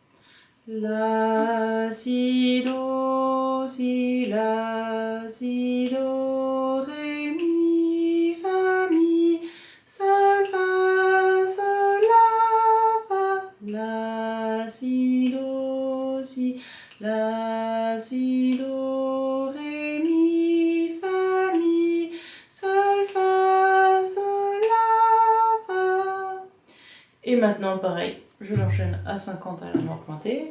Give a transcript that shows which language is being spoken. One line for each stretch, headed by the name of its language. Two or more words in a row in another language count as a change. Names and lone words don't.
French: La, si, do, si, la, si, do, ré, mi, fa, mi, sol, fa, sol, la, fa, la, si, do, si, la, si, do, ré, mi, fa, mi, sol, fa, sol, la, fa. Et maintenant pareil, je l'enchaîne à 50 à la noire pointée.